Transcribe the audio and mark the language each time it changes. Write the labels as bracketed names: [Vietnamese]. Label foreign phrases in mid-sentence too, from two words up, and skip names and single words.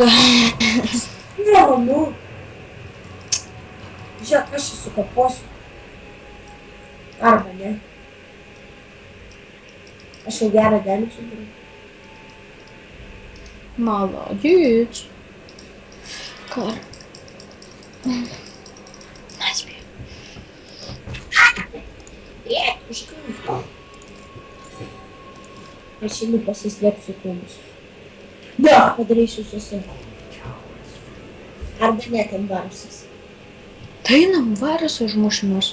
[Lithuanian] Neramu. Žiūrėk, aš įsukaposiu. Arba ne. Aš jau gerą damage turiu. [Russian] Молодец. Кар. На тебе. [Lithuanian] Užkrinta. Aš einu pasislėpsiu kūnus. Ne. Padarysiu susi. Arba ne, ten varsis. Tai einam varas užmušimus.